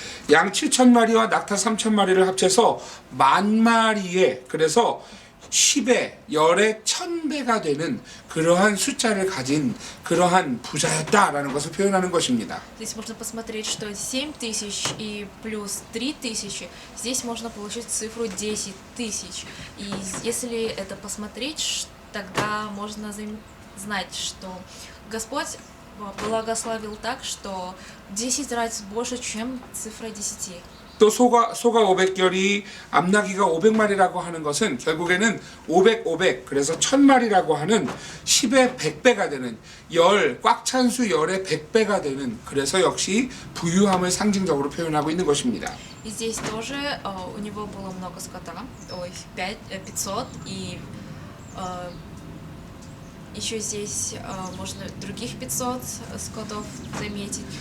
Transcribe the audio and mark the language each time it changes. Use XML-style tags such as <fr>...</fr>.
<ko>양 7,000마리와 낙타 3,000마리를 합쳐서 10,000마리에 그래서 10에 열에 1,000배가 되는 그러한 숫자를 가진 그러한 부자였다라는 것을 표현하는 것입니다.</ko> <ru>здесь можно посмотреть, что 7000 и плюс 3000, здесь можно получить цифру 10 тысяч. И если это посмотреть, тогда можно знать, что Господь благословил так, что 10 раз больше, чем цифра 10.</ru> <ko>또 소가 500결이 암나귀가 500마리라고 하는 것은 결국에는 500 그래서 1000마리라고 하는 10의 100배가 되는 꽉 찬 수 열의 100배가 되는 그래서 역시 부유함을 상징적으로 표현하고 있는 것입니다.</ko> <ru>И здесь тоже у него было много скота, 500, и еще здесь можно других 500 скотов заметить.</ru>